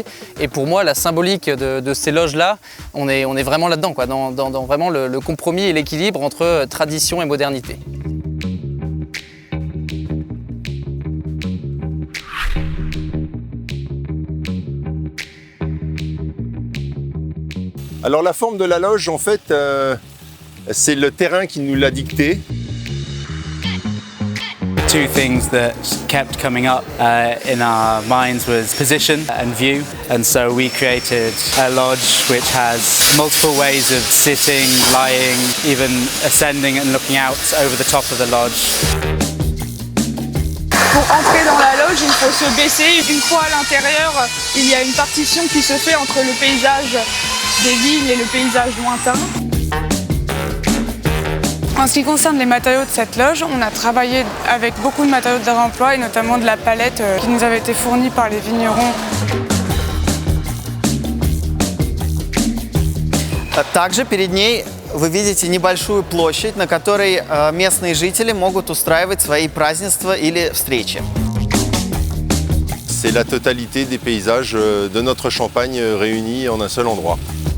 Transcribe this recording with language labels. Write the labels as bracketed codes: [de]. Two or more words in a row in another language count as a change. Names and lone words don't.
[fr] Et pour moi, la symbolique de ces loges-là, on est vraiment là-dedans, quoi, dans vraiment le compromis et l'équilibre entre tradition et modernité. Alors la forme de la loge, en fait, c'est le terrain qui nous l'a dicté. [en] Two things that kept coming up in our minds was position and view, and so we created a lodge which has multiple ways of sitting, lying, even ascending and looking out over the top of the lodge. [fr] Pour entrer dans la loge, il faut se baisser. Une fois à l'intérieur, il y a une partition qui se fait entre le paysage des vignes et le paysage lointain. En ce qui concerne les matériaux de cette loge, on a travaillé avec beaucoup de matériaux de réemploi et notamment de la palette qui nous avait été fournie par les vignerons. [ru] Также перед ней вы видите небольшую площадь, на которой местные жители могут устраивать свои празднества или встречи. [fr] C'est la totalité des paysages de notre Champagne réunis en un seul endroit.